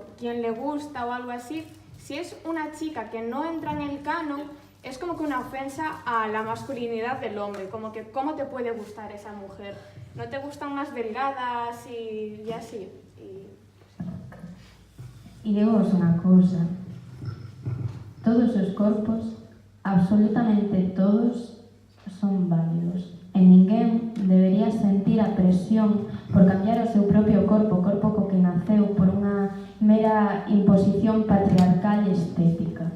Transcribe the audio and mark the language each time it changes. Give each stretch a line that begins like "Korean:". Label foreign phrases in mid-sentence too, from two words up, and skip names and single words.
Spanish: quien le gusta o algo así, si es una chica que no entra en el canon, es como que una ofensa a la masculinidad del hombre, como que ¿cómo te puede gustar esa mujer? ¿No te gustan más delgadas y así?
Galician: E digamos unha cousa, todos os corpos, absolutamente todos, son válidos. E ninguén debería sentir a presión por cambiar o seu propio corpo, o corpo co que naceu, por unha mera imposición patriarcal e estética.